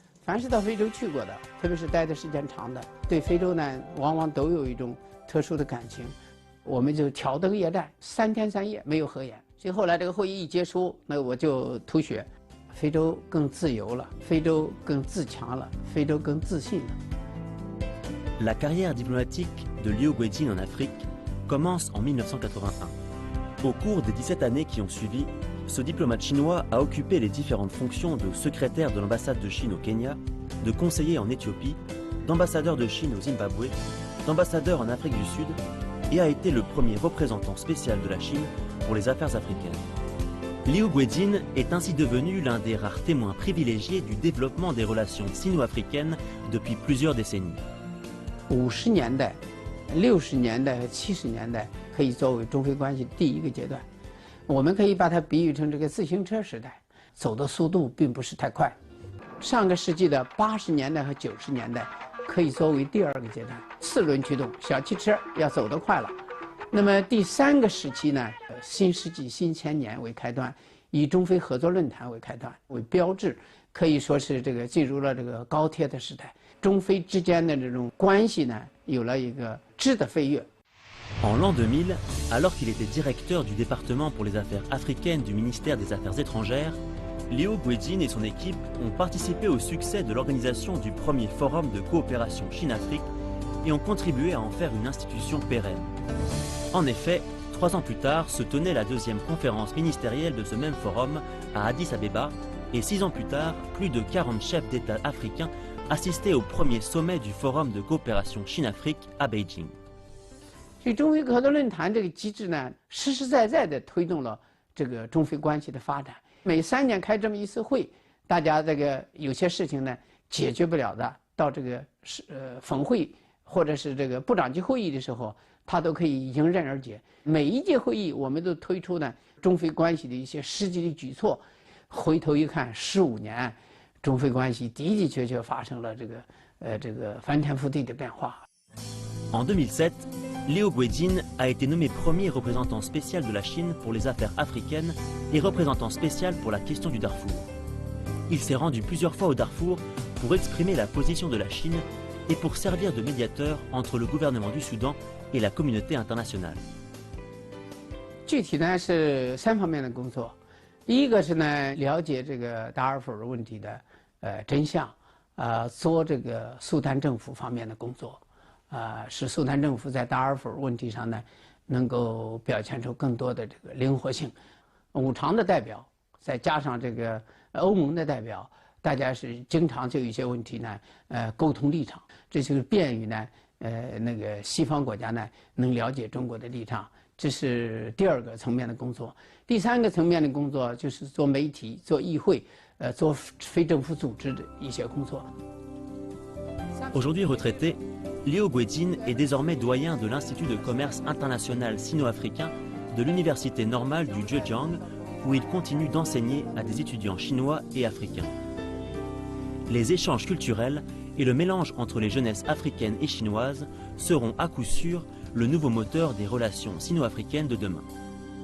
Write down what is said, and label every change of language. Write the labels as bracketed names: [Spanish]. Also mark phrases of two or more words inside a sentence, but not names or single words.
[Chinese] 凡是到非洲去过的，特别是待的时间长的，对非洲呢，往往都有一种特殊的感情。我们就挑灯夜战，3天3夜没有合眼。所以后来这个会议一结束，那我就吐血。非洲更自由了，非洲更自强了，非洲更自信了。 [French] La carrière diplomatique de Léo Guédine en Afrique commence en 1981. Au cours des 17 années qui ont suivi, ce diplomate chinois a occupé les différentes fonctions de secrétaire de l'ambassade de Chine au Kenya, de conseiller en Éthiopie, d'ambassadeur de Chine au Zimbabwe, d'ambassadeur en Afrique du Sud et a été le premier représentant spécial de la Chine pour les affaires africaines. Léo Guédine est ainsi devenu l'un des rares témoins privilégiés du développement des relations sino-africaines depuis plusieurs décennies. [Chinese] 50 年代、60年代和70年代可以作为中非关系第一个阶段，我们可以把它比喻成这个自行车时代，走的速度并不是太快。上个世纪的80年代和90年代可以作为第二个阶段，4轮驱动小汽车要走得快了。那么第3个时期呢，新世纪新千年为开端，以中非合作论坛为开端为标志，可以说是这个进入了这个高铁的时代。中非之间的这种关系呢，有了一个质的飞跃。 [French] En l'an 2000, alors qu'il était directeur du département pour les affaires africaines du ministère des Affaires étrangères, Léo Guédine et son équipe ont participé au succès de l'organisation du premier forum de coopération Chine-Afrique et ont contribué à en faire une institution pérenne. En effet, 3 ans plus tard se tenait la 2e conférence ministérielle de ce même forum à Addis Abeba et 6 ans plus tard, plus de 40 chefs d'État africains assistaient au premier sommet du forum de coopération Chine-Afrique à Beijing. [Chinese] 所以中非合作论坛这个机制呢，实实在在地推动了这个中非关系的发展。每3年开这么一次会，大家这个有些事情呢解决不了的，到这个峰会或者是这个部长级会议的时候，他都可以迎刃而解。每一届会议，我们都推出呢中非关系的一些实际的举措。回头一看，15年，中非关系的的确确发生了这个翻天覆地的变化。 [French] En 2007, Léo Guédine a été nommé premier représentant spécial de la Chine pour les affaires africaines et représentant spécial pour la question du Darfour. Il s'est rendu plusieurs fois au Darfour pour exprimer la position de la Chine et pour servir de médiateur entre le gouvernement du Soudan et la communauté internationale. [Chinese] 具体呢是3方面的工作，第一个是呢了解这个达尔富尔问题的真相，做这个苏丹政府方面的工作。使苏丹政府在达尔富尔问题上呢，能够表现出更多的这个灵活性。5常的代表，再加上这个欧盟的代表，大家是经常就有一些问题呢，沟通立场，这就是便于呢，那个西方国家呢能了解中国的立场。这是第2个层面的工作。第3个层面的工作就是做媒体、做议会、做非政府组织的一些工作。 [French] Aujourd'hui retraité, Léo Guédine est désormais doyen de l'Institut de commerce international sino-africain de l'Université normale du Zhejiang, où il continue d'enseigner à des étudiants chinois et africains. Les échanges culturels et le mélange entre les jeunesses africaines et chinoises seront à coup sûr le nouveau moteur des relations sino-africaines de demain.